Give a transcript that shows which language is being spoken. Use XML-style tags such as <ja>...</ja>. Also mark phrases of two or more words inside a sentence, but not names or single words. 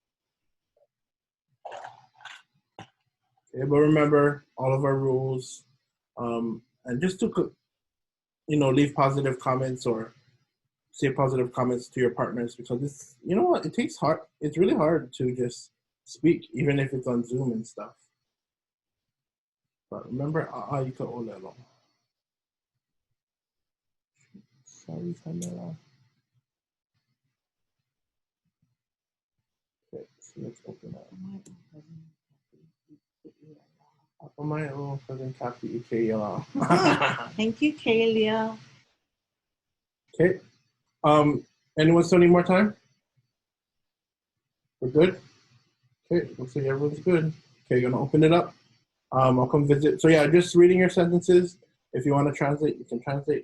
<en>Okay, but remember all of our rules, and just to, leave positive comments or say positive comments to your partners, because it's, you know what, it's really hard to just speak, even if it's on Zoom and stuff. But remember,</en> <haw>ʻAʻa i ka ʻŌLELO.</haw> <en>Sorry, camera. Okay, so let's open up.</en> <haw>Ako mai o cousin Kathy i kēia.</haw> <en>Thank you, Kaylia. Okay. Anyone still need more time? We're good? Okay, looks like everyone's good. Okay, you're gonna open it up. I'll come visit. So yeah, just reading your sentences. If you want to translate, you can translate.</en>